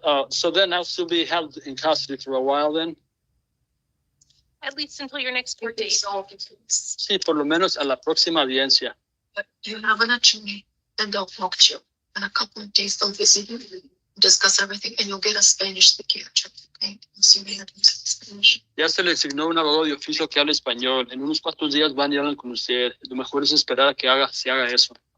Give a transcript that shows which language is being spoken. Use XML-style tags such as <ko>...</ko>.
<en>So then I'll still be held in custody for a while then? At least until your next court date.</en> <es>Sí, por lo menos a la próxima audiencia.</es> <en>But you have an attorney, then they'll talk to you. In a couple of days, they'll visit you, discuss everything, and you'll get a Spanish-speaking attorney, okay? So you have Spanish.</en> <es>Ya se le asignó un abogado de oficio que habla español. En unos cuantos días van y hablan con usted. Lo mejor es esperar a que se haga eso.</es>